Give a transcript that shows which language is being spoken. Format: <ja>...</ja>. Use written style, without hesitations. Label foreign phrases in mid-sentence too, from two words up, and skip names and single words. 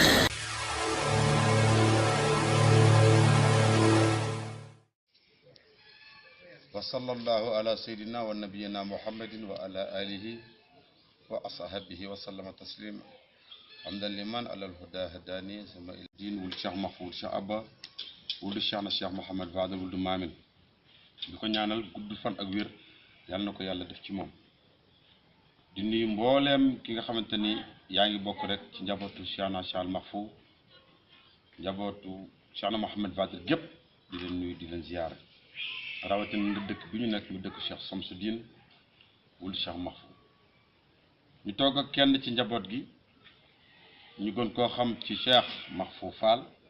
<ar>وصلى الله على سيدنا ونبينا محمد وعلى آله وأصحابه وسلم تسليما حمدا لمن أعلى الهدى هداني sama il din wul cheikh mahfoud</ar> <wo>cheikh abba wul cheikh na cheikh mohammed Fadal wul mamin di ko ñaanal gudd fan ak wér yàlla na ko yàlla def ci moom di nuyu mbooleem ki nga xamante ni yaa ngi bokk rek ci njabootu cheikh na cheikh mahfoud njabootu cheikh na mohammed Fadal gépp di leen nuyu di leen ziyaara rawatina nga dëkk bi ñu nekk mu dëkk Cheikh Samsudine wul Cheikh Mahfoud ñu toog ak kenn ci njaboot gi ñu gën koo xam ci Cheikh Mahfoud Fall</wo>